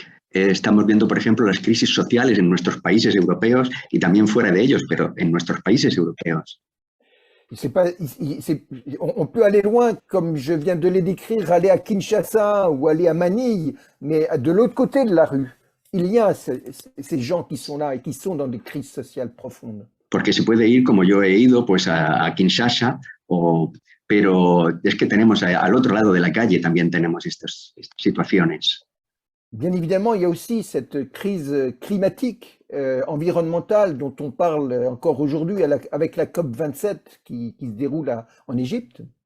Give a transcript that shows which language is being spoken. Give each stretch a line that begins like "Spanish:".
Spanish: Estamos viendo, por ejemplo, las crisis sociales en nuestros países europeos y también fuera de ellos, pero en nuestros países europeos.
French: Pas, on peut aller loin, comme je viens de les décrire, aller à Kinshasa ou aller à Manille, mais de l'autre côté de la rue, il y a ces gens qui sont là et qui sont dans des crises sociales profondes.
Spanish: Porque se puede ir, como yo he ido, pues a Kinshasa, pero es que tenemos al otro lado de la calle también tenemos estas situaciones.
French: Bien évidemment, il y a aussi cette crise climatique, environnementale dont on parle encore aujourd'hui avec la COP27 qui se déroule en Égypte.